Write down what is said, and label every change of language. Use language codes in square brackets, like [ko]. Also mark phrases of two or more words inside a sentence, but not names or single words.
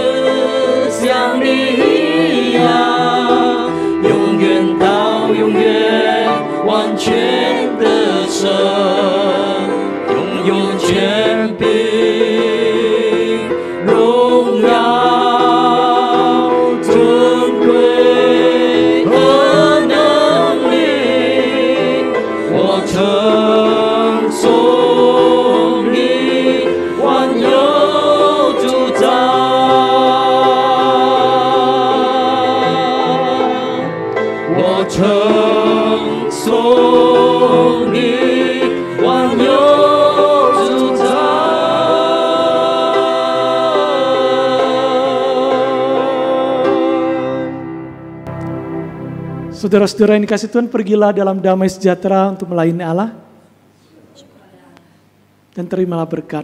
[zh] 像你一样永远到永远完全的神，拥有权柄荣耀尊贵和能力，我称颂你万有主宰。我称颂你万有主宰。 [id] Saudara-saudara yang dikasih Tuhan, pergilah dalam damai sejahtera untuk melayani Allah dan terimalah berkat.